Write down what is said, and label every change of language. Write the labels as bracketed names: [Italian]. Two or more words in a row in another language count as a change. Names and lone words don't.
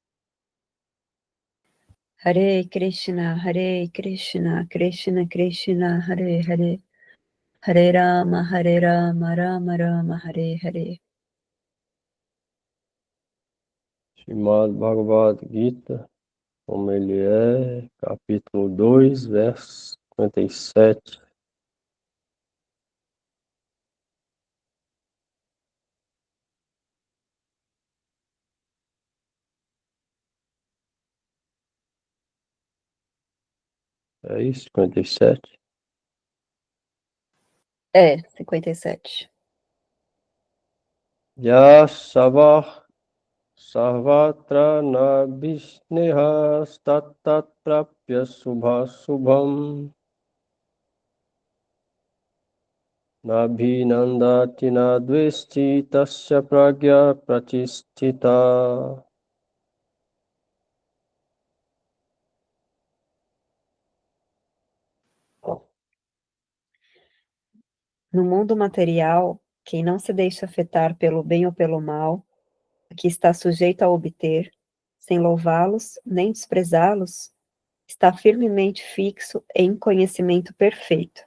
[Sanskrit] Hare Krishna, Krishna Krishna, Hare Hare, Hare Rama, Rama Rama, Hare Hare. [Portuguese] Srimad Bhagavad Gita, como ele é, capítulo 2, verso 57. É isso, 57? É, 57. [Sanskrit] Ya Savah Sarvatra Nabhisneha Statat Prapya Subham Nabhinandati Nadvesti Tasya Pragya Pratisthita. [Portuguese] No mundo material, quem não se deixa afetar pelo bem ou pelo mal, que está sujeito a obter, sem louvá-los nem desprezá-los, está firmemente fixo em conhecimento perfeito.